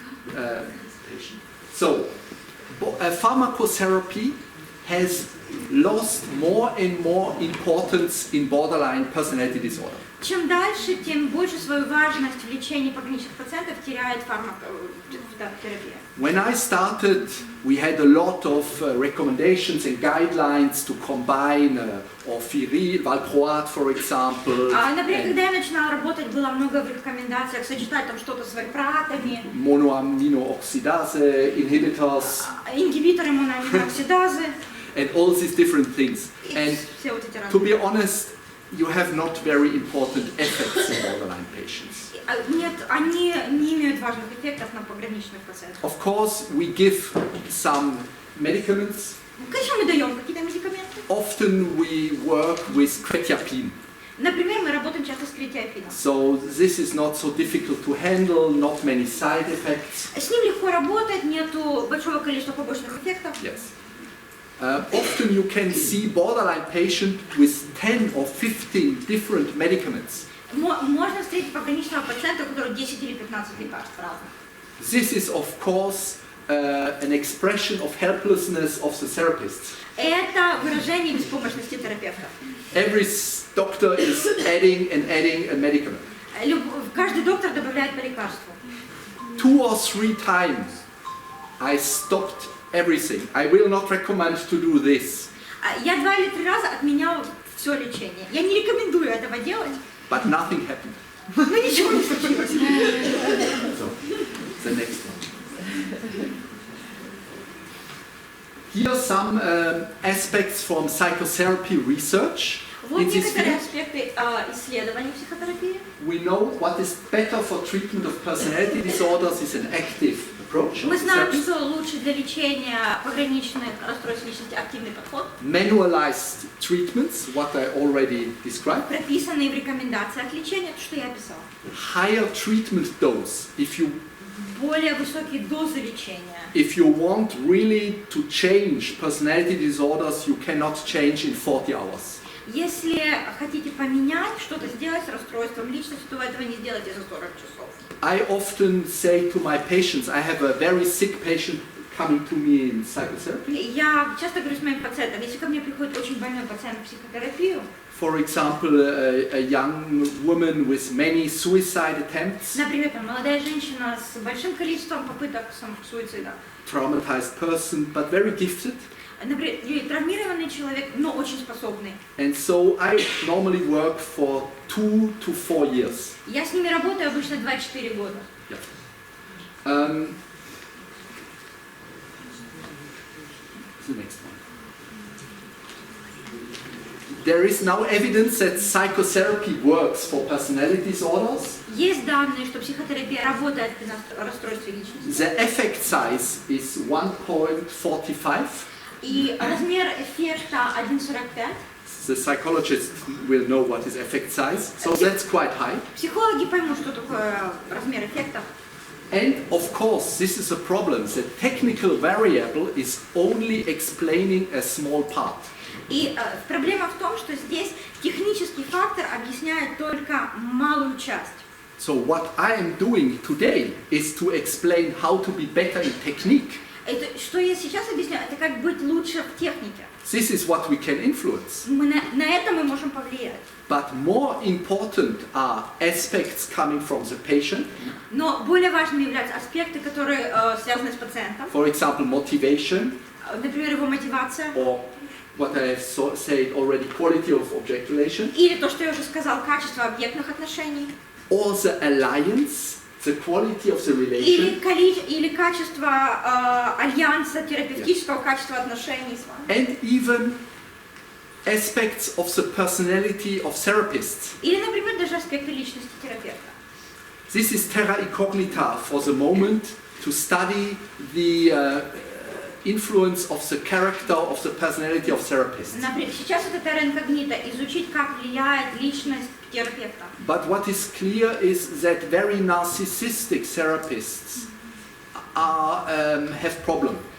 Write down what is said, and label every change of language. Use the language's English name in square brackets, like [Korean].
[English] Patient. So pharmacotherapy has lost more and more importance in borderline personality disorder. [Russian] Чем дальше, тем больше свою важность в лечении пограничных пациентов теряет фармакотерапия. [English] When I started, we had a lot of recommendations and guidelines to combine orfiril, valproate, for example. [Russian] Например, когда я начинала работать, было много в рекомендациях сочетать там что-то с вальпроатами, [English] Monoaminoxidase inhibitors, [Russian] ингибиторы моноаминооксидазы. [English] and all these different things. [Russian] И [English] And [Russian] все вот эти [English] to [Russian] разные. [English] be honest, you have not very important effects in borderline patients. [Russian] Нет, они не имеют важных эффектов на пограничных пациентах. [English] Of course, we give some medicaments. [Russian] Конечно, мы даем какие-то медикаменты. [English] Often we work with quetiapine. [Russian] Например, мы работаем часто с кретиапином. [English] So this is not so difficult to handle, not many side effects. [Russian] С ним легко работать, нету большого количества побочных эффектов. [English] Yes. Often you can see borderline patient with 10 or 15 different medicaments. [Russian] Можно встретить пограничного пациента, у которого 10 или 15 лекарств разных. [English] This is of course an expression of helplessness of the therapists. [Russian] Это выражение беспомощности терапевта. [English] Every doctor is adding a medicament. [Russian] Каждый доктор добавляет по лекарству. [English] 2 or 3 times I stopped everything. I will not recommend to do this. [Russian] Я 2 или 3 раза отменял все лечение. Я не рекомендую этого делать. [English] But nothing happened. [Russian] Но ничего не случилось. [English] So, the next one. Here are some aspects from psychotherapy research. [Russian] Вот [English] In this [Russian] некоторые аспекты исследований психотерапии. [English] we know what is better for treatment of personality disorders is an active approach. [Russian] Мы знаем, [English] Therapy. [Russian] что лучше для лечения пограничных расстройств личности активный подход, [English] Manualized treatments, what I already described. [Russian] прописанный в рекомендациях лечения, то, что я описала. [English] Higher treatment dose if you [Russian] Более высокие дозы лечения. [English] If you want really to change personality disorders, you cannot change in 40 hours. [Russian] Если хотите поменять, что-то сделать с расстройством личности, то вы этого не сделаете за 40 часов. [English] I often say to my patients, I have a very sick patient coming to me in psychotherapy. [Russian] Я часто говорю с моим пациентом, если ко мне приходит очень больной пациент в психотерапию, [English] For example, a young woman with many suicide attempts, [Russian] например, там, молодая женщина с большим количеством попыток самосуицида, [English] traumatized person, but very gifted. [Russian] например, или травмированный человек, но очень способный. [English] And so I normally work for 2 to 4 years. [Russian] Я с ними работаю обычно 2-4 года. [English] The next one. There is now evidence that psychotherapy works for personality disorders. [Russian] Есть данные, что психотерапия работает при расстройстве личности. [English] The effect size is 1.45. [Russian] И размер эффекта 1,45. [English] The psychologist will know what is effect size, so that's quite high. [Russian] Психологи поймут, что такое размер эффекта. [English] And of course, this is a problem. The technical variable is only explaining a small part. [Russian] И проблема в том, что здесь технический фактор объясняет только малую часть. [English] So what I am doing today is to explain how to be better in technique. [Russian] Это, что я сейчас объясняю, это как быть лучше в технике. [English] This is what we can influence. [Russian] На это мы можем повлиять. [English] But more important are aspects coming from the patient. [Russian] Но более важными являются аспекты, которые связаны с пациентом. [English] For example, motivation, [Russian] Например, его мотивация. [English] or what I have said already, quality of object relation, [Russian] Или то, что я уже сказал, качество объектных отношений. [English] or the alliance, the quality of the relation, [Russian] Или качество альянса, терапевтического качества отношений с вами. [English] and even aspects of the personality of therapists. [Russian] Или, например, даже аспекты личности терапевта. [English] This is terra incognita for the moment to study the influence of the character of the personality of therapists. [Russian] Например, сейчас это терра инкогнита, изучить, как влияет личность терапевта. [English] But what is clear is that very narcissistic therapists have problems.